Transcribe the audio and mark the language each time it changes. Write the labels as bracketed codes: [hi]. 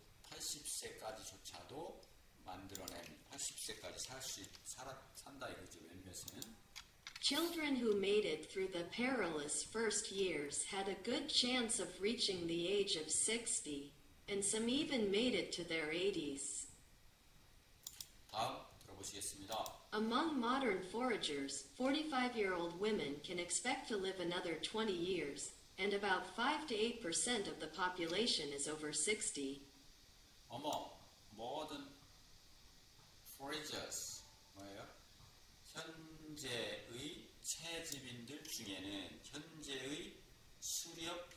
[ko] 80세까지조차도 만들어낸 80세까지 산다 이거죠. 몇몇은 [en] Children who made it through the perilous first years had a good chance of reaching the age of 60, and some even made it to their 80s. [ko] 다음 들어보시겠습니다. [en] Among modern foragers, 45-year-old women can expect to live another 20 years, and about 5 to 8% of the population is over 60. Among modern foragers [ko] 뭐예요? 현재의 채집인들 중에는 현재의 수렵